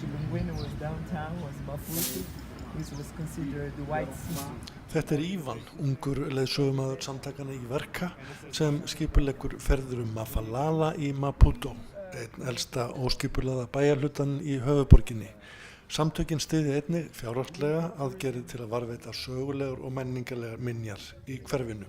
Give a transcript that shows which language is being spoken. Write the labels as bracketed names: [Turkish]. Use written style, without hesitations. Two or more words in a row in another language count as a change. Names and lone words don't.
[English] when it was downtown was Maputo, which was considered the white city. [Icelandic] Þetta Ívan, ungur leiðsögumaður samtakana í Verka sem skipuleggur ferðir Mafalala í Maputo, einn elsta óskipulaða bæjarhlutan í höfuðborginni. Samtökin styðja einnig fjárhagslega aðgerðir til að varðveita sögulegar og menningarlegar minjar í hverfinu.